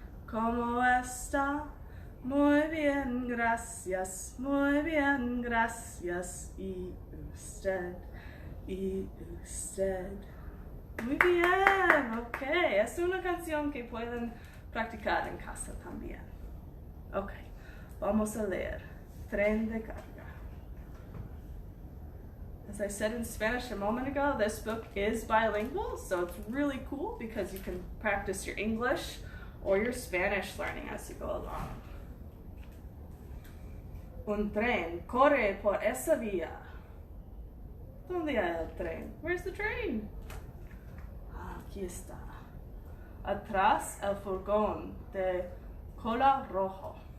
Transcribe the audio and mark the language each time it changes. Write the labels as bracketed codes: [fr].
[es] ¿Cómo está? Muy bien, gracias, muy bien, gracias. ¿Y usted? ¿Y usted? Muy bien, ok. Es una canción que pueden practicar en casa también. Ok, vamos a leer Tren de Carga. [en] As I said in Spanish a moment ago, this book is bilingual, so it's really cool because you can practice your English or your Spanish learning as you go along. [es] Un tren corre por esa vía. ¿Dónde hay el tren? [en] Where's the train? [es] Aquí está. Atrás el furgón de cola rojo.